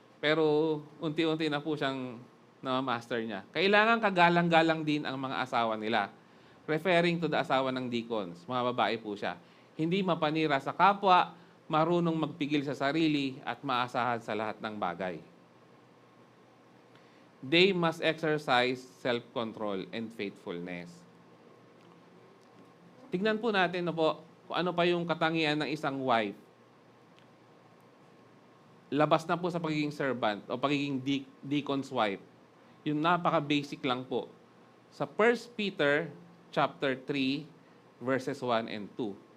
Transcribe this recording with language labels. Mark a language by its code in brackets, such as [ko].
[tl] Pero unti-unti na po siyang na-master niya. Kailangan kagalang-galang din ang mga asawa nila. [en] Referring to the [tl] asawa ng [en] deacons. [tl] Mga babae po siya. Hindi mapanira sa kapwa, marunong magpigil sa sarili, at maasahan sa lahat ng bagay. [en] They must exercise self-control and faithfulness. [tl] Tignan po natin kung ano pa yung katangian ng isang wife. Labas na po sa pagiging servant o pagiging deacon's wife. Yung napaka-basic lang po. Sa 1 Peter chapter 3, verses 1 and 2.